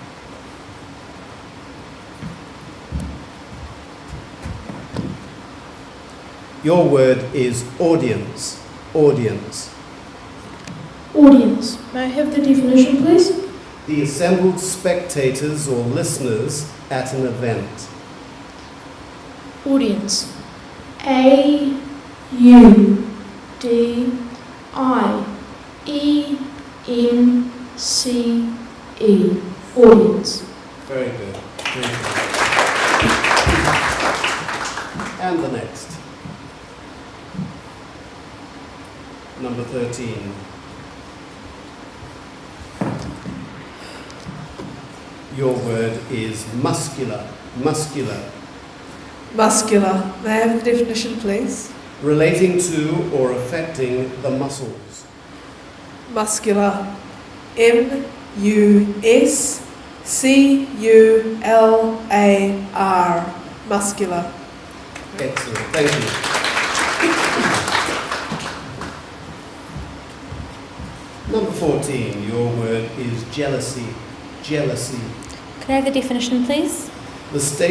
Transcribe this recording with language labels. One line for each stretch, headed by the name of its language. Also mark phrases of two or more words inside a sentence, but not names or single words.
English: Your word is audience. Audience. Audience. May I have the definition, please? The assembled spectators or listeners at an event. Audience. A-U-D-I-E-N-C-E. Audience. Very good. Very good. And the next. Number 13. Your word is muscular. Muscular. Muscular. May I have the definition, please? Relating to or affecting the muscles. Muscular. M-U-S-C-U-L-A-R. Muscular. Excellent. Thank you. Number 14. Your word is jealousy. Jealousy. Could I have the definition, please?